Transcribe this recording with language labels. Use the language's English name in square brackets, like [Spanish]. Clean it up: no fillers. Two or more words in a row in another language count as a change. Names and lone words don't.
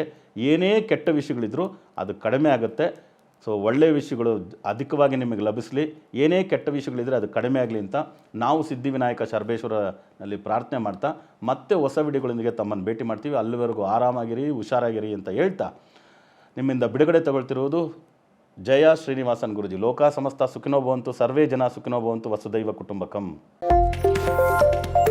[Kannada] ಏನೇ ಕೆಟ್ಟ ವಿಷಯಗಳಿದ್ರೂ ಅದು ಕಡಿಮೆ ಆಗುತ್ತೆ. ಸೊ ಒಳ್ಳೆಯ ವಿಷಯಗಳು ಅಧಿಕವಾಗಿ ನಿಮಗೆ ಲಭಿಸಲಿ, ಏನೇ ಕೆಟ್ಟ ವಿಷಯಗಳಿದ್ದರೆ ಅದು ಕಡಿಮೆ ಆಗಲಿ ಅಂತ ನಾವು ಸಿದ್ಧಿವಿನಾಯಕ ಶರಬೇಶ್ವರನಲ್ಲಿ ಪ್ರಾರ್ಥನೆ ಮಾಡ್ತಾ ಮತ್ತೆ ಹೊಸ ವಿಡಿಯೋಗಳೊಂದಿಗೆ ತಮ್ಮನ್ನು ಭೇಟಿ ಮಾಡ್ತೀವಿ. ಅಲ್ಲಿವರೆಗೂ ಆರಾಮಾಗಿರಿ, ಹುಷಾರಾಗಿರಿ ಅಂತ ಹೇಳ್ತಾ ನಿಮ್ಮಿಂದ ಬಿಡುಗಡೆ ತಗೊಳ್ತಿರುವುದು ಜಯ ಶ್ರೀನಿವಾಸನ್ ಗುರುಜಿ. [Sanskrit] ಲೋಕ ಸಮಸ್ತ ಸುಖಿನೋ ಭವಂತು, ಸರ್ವೇ ಜನ ಸುಖಿನೋ ಭವಂತು, ವಸುದೈವ ಕುಟುಂಬಕಂ.